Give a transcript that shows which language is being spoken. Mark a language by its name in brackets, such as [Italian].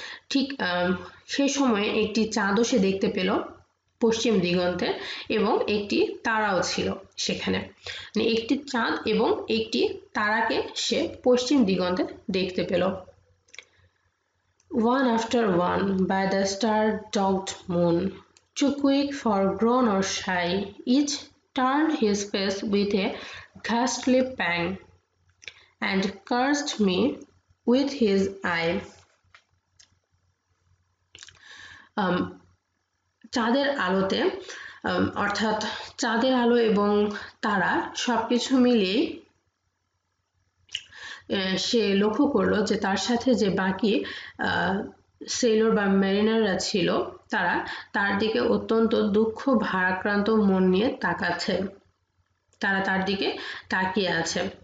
[Bangla] ঠিক সেই সময়ে একটি চাঁদও সে দেখতে পেল পশ্চিম দিগন্তে এবং একটি তারাও ছিল সেখানে, মানে একটি চাঁদ এবং একটি তারাকে সে পশ্চিম দিগন্তে দেখতে পেল। [English] One after one by the star-dogged moon, too quick for groan or sigh, each turned his face with a ghastly pang, and cursed me with his eye. [Bangla] চাঁদের আলোতে অর্থাৎ চাঁদের আলো এবং তারা সবকিছু মিলিয়ে সে লক্ষ্য করলো যে তার সাথে যে বাকি সেলর বা মেরিনাররা ছিল তারা তার দিকে অত্যন্ত দুঃখ ভারাক্রান্ত মন নিয়ে তাকাচ্ছে, তারা তার দিকে তাকিয়ে আছে।